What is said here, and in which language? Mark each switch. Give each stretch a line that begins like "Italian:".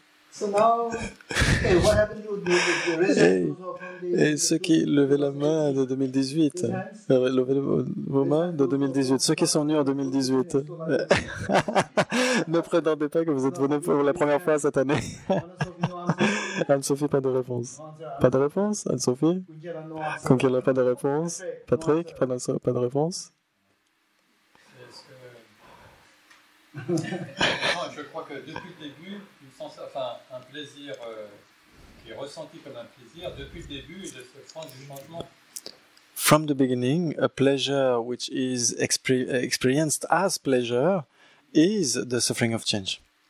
English: So now, what happened to the results
French: et ceux qui levaient la main de 2018, levez vos mains de 2018, ceux qui sont venus en 2018, ne prétendez pas que vous êtes venus pour la première fois cette année. Anne-Sophie, pas de réponse. Pas de réponse, Anne-Sophie? Comme qu'elle n'a pas de réponse. Patrick, pas de réponse? Je crois que depuis le début, un plaisir qui est ressenti comme un plaisir, depuis le début, il se France du changement.
English: From the beginning, a pleasure which is experienced as pleasure is the suffering of change.